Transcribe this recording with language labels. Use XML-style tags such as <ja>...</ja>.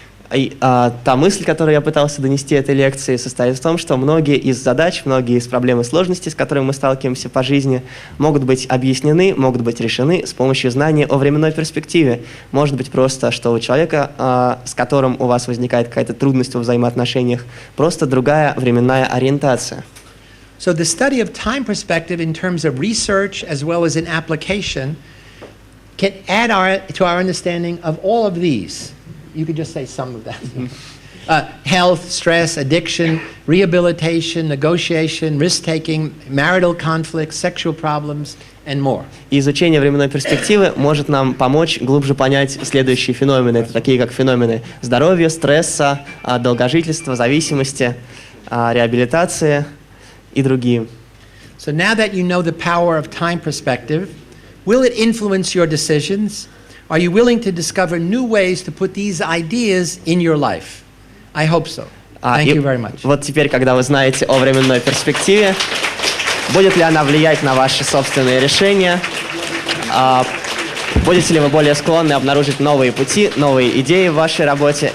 <ru>Та мысль, которую я пытался донести этой лекции, состоит в том, что многие из задач, многие из проблем и сложностей, с которыми мы сталкиваемся по жизни, могут быть объяснены, могут быть решены с помощью знания о временной перспективе. Может быть просто, что у человека, с которым у вас возникает какая-то трудность во взаимоотношениях, просто другая временная ориентация.</ru> <en>So the study of time perspective in terms of research as well as in application can add to our understanding of all of these. You could just say some of that. Health, stress, addiction, rehabilitation, negotiation, risk-taking, marital conflicts, sexual problems, and more.</en> <ru>И изучение временной перспективы может нам помочь глубже понять следующие феномены. Это такие как феномены здоровья, стресса, долгожительства, зависимости, реабилитации и другие.</ru> <en>So now that you know the power of time perspective, will it influence your decisions? Are you willing to discover new ways to put these ideas in your life? I hope so. Thank you very much.</en> <ru>Вот теперь, когда вы знаете о временной перспективе, будет ли она влиять на ваши собственные решения? Будете ли вы более склонны обнаружить новые пути, новые идеи в вашей работе?</ru>